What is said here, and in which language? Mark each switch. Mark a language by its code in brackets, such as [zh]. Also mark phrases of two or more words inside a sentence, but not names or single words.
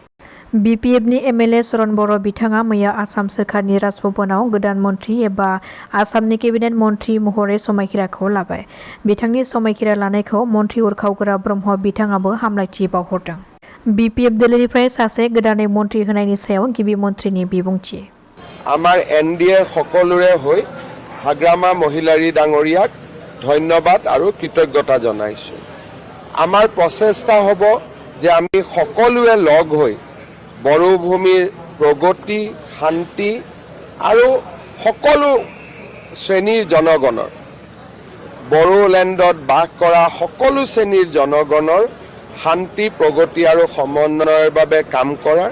[brx] BPFनि MLA चरण बर' बिथाङा मैया आसाम सोरखारनि राजभवनाव गोदान मन्थ्रि एबा आसामनि केबिनेट मन्थ्रि महरै समायखिराखौ लाबाय। बिथांनि समायखिरा लानायखौ मन्थ्रि उरखावगोरा ब्रह्म बिथाङाबो हामलायथि बावहरदों। BPF दोलोनिफ्राय सासे गोदानै मन्थ्रि होनायनि सायाव गिबि मन्थ्रिनि बिबुंथि। [as] আমাৰ NDA সকলোৰে হৈ হাগ্ৰামা মহিলাৰী ডাঙৰীয়াক ধন্যবাদ আৰু কৃতজ্ঞতা জনাইছোঁ। আমাৰ প্ৰচেষ্টা হ'ব যে আমি সকলোৱে লগ হৈ বড়োভূমিৰ প্ৰগতি, শান্তি আৰু সকলো শ্ৰেণীৰ জনগণৰ বড়োলেণ্ডত বাস কৰা সকলো শ্ৰেণীৰ জনগণৰ শান্তি, প্ৰগতি আৰু সমন্বয়ৰ বাবে কাম কৰাৰ।